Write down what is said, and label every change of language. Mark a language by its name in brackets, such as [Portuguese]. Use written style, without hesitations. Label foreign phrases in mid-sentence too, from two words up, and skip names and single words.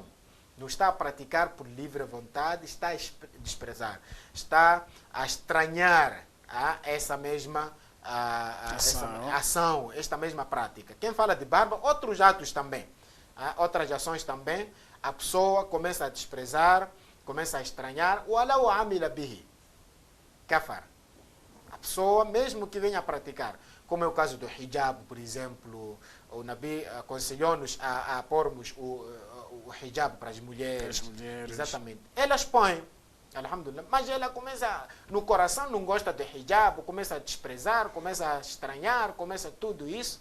[Portuguese] Não está a praticar por livre vontade, está a desprezar. Está a estranhar essa mesma ação, esta mesma prática. Quem fala de barba, outros atos também. Outras ações também. A pessoa começa a desprezar, começa a estranhar. [Arabic] ولو عمل به. كفر. [Portuguese] A pessoa, mesmo que venha a praticar, como é o caso do hijab, por exemplo, o Nabi aconselhou-nos a pormos o hijab para as mulheres. Exatamente. Elas põem, alhamdulillah, mas ela começa, no coração não gosta de hijab, começa a desprezar, começa a estranhar, começa tudo isso.